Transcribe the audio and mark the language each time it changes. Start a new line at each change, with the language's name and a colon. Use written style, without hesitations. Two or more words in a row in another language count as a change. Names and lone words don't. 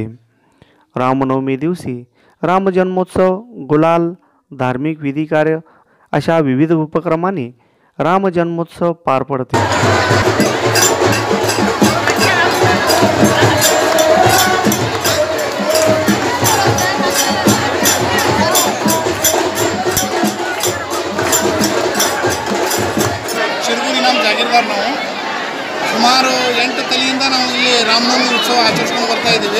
Marathi: रामनवमी दिवशी रामजन्मोत्सव, गुलाल, धार्मिक विधिकार्य अशा विविध उपक्रमांनी रामजन्मोत्सव पार पडते.
Kannada: ಜಾಗೀರ್ದಾರ್ ನಾವು ಸುಮಾರು 8 ತಲೆಯಿಂದ ನಾವು ಇಲ್ಲಿ ರಾಮನವಮಿ ಉತ್ಸವ ಆಚರಿಸ್ಕೊಂಡು ಬರ್ತಾ ಇದ್ದೀವಿ.